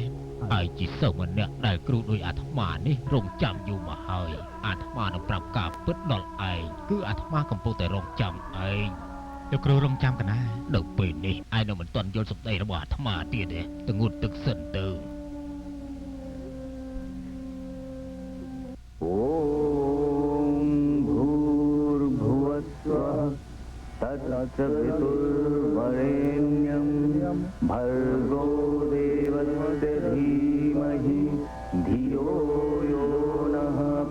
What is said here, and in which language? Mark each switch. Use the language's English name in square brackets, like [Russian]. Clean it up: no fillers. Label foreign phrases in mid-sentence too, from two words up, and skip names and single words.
[Khmer] ហើយជាសិស្សម្នាក់ដែលគ្រូដោយអាត្មានេះរងចាំយូរមកហើយអាត្មានឹងប្រាប់ការពិតដល់ឯងគឺអាត្មាកំពុងតែរងចាំឯង លោកគ្រូរងចាំកណា នៅពេលនេះឯងនៅមិនទាន់យល់សម្ដីរបស់អាត្មាទៀតទេទៅងូតទឹកសិនទៅ [Sanskrit] ॐ भूर्भुवस्वः तत्सवितुर्वरेण्यं भर्गो देवस्य धीमहि धियो यो नः